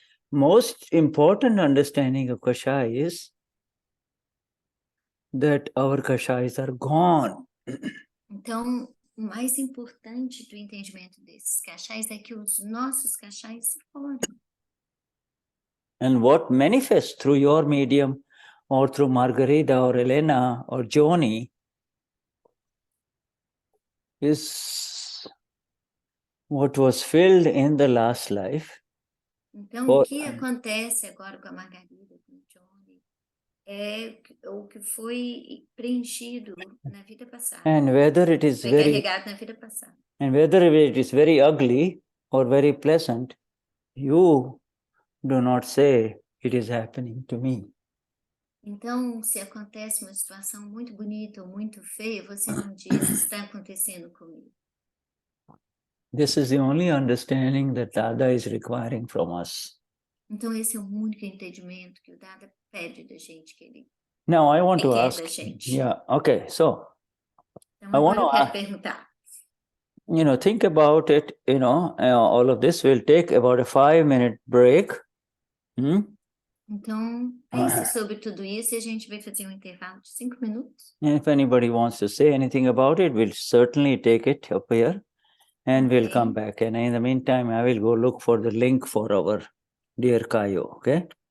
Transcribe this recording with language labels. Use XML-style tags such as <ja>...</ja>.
<en>Most important understanding of kashai is that our kashais are gone.</en> <pt>Então, o mais importante do entendimento desses kashais é que os nossos kashais se foram.</pt> <en>And what manifests through your medium or through Margarita or Elena or Joni is what was filled in the last life.</en> <pt>Então, o que acontece agora com a Margarida, com o Johnny, é o que foi preenchido na vida passada.</pt> <en>And whether it is</en> <pt>carregado na vida passada.</pt> <en>And whether it is very ugly or very pleasant, you do not say it is happening to me.</en> <pt>Então, se acontece uma situação muito bonita ou muito feia, você não diz está acontecendo comigo.</pt> <en>This is the only understanding that Dada is requiring from us.</en> <pt>Então, esse é o único entendimento que o Dada pede da gente, que ele</pt> <en>Now I want to</en> <pt>quer</pt> <en>ask.</en> <pt>da gente.</pt> <en>Yeah, okay, so</en> <pt>Então, agora eu quero perguntar.</pt> <en>Think about it, all of this will take about a 5-minute break.</en> <pt>Então, pense sobre tudo isso e a gente vai fazer um intervalo de 5 minutos.</pt> <en>And if anybody wants to say anything about it, we'll certainly take it up here and we'll come back. And in the meantime, I will go look for the link for our dear Kayo, okay?</en>